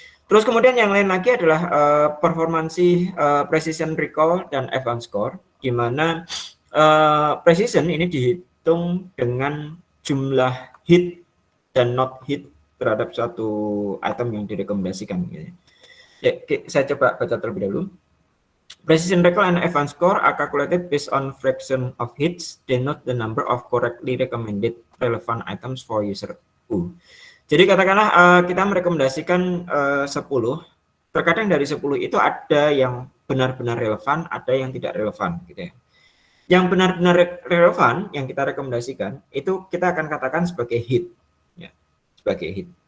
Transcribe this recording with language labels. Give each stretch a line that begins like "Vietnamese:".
Indonesian: Terus kemudian yang lain lagi adalah performansi precision recall dan advanced score, di mana precision ini dihitung dengan jumlah hit dan not hit terhadap suatu item yang direkomendasikan. Ya, saya coba baca terlebih dahulu.
English: Precision recall and advanced score are calculated based on fraction of hits, denote the number of correctly recommended relevant items for user U.
Indonesian: Jadi katakanlah kita merekomendasikan 10, terkadang dari 10 itu ada yang benar-benar relevan, ada yang tidak relevan, gitu ya. Yang benar-benar relevan yang kita rekomendasikan itu kita akan katakan sebagai hit, ya, sebagai hit.